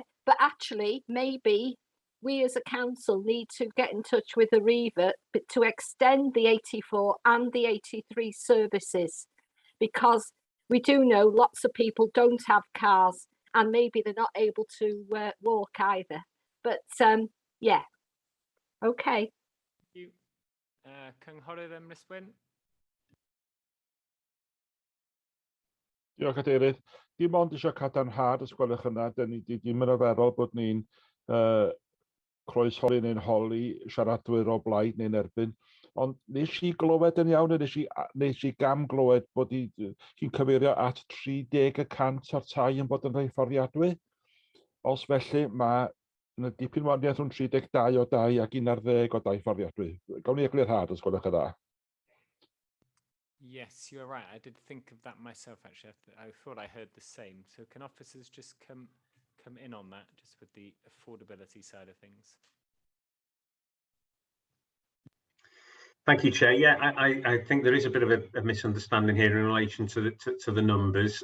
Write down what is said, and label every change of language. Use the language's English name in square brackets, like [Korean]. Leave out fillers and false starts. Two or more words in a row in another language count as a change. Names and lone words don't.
[English] But actually, maybe we as a council need to get in touch with the RHIF to extend the 84 and the 83 services, because we do know lots of people don't have cars and maybe they're not able to walk either. But yeah, okay. Thank you. Cynghorwyr then, Miss Wyn. [Welsh] Diolch, Cadeirydd. Dim ond eisiau cadarnhad os gwelwch yna, da ni ddim yn arferol bod ni'n croesoli neu'n holi siaradwyr o blaid neu'n erbyn. Ond nes i glywed yn iawn, nes i gam glywed bod chi'n cyfeirio at 30% o'r tai yn bod yn rhai fforddiadwy. Os felly mae dipyn wahaniaeth rhwng 32 o dai ac 11 o dai fforddiadwy. Gawn ni eglurhad os gwelwch yna. [English] Yes, you're right. I did think of that myself, actually. I thought I heard the same. So can officers just come in on that, just with the affordability side of things? Thank you, Chair. Yeah, I think there is a bit of a misunderstanding here in relation to the numbers.